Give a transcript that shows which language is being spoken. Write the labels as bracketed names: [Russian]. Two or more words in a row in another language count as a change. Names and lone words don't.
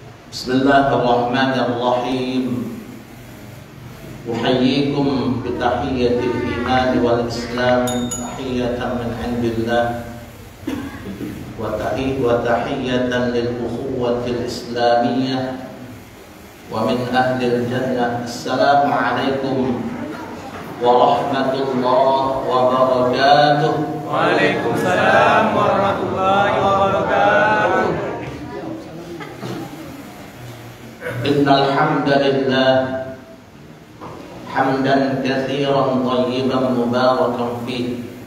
[Arabic] بسم الله الرحمن الرحيم. أحييكم بتحية الإيمان والإسلام، تحية من عند الله وتحية للأخوة الإسلامية ومن أهل الجنة. السلام عليكم ورحمة الله وبركاته. وعليكم السلام ورحمة الله وبركاته. إن الحمد لله حمدا كثيرا طيبا مباركا فيه.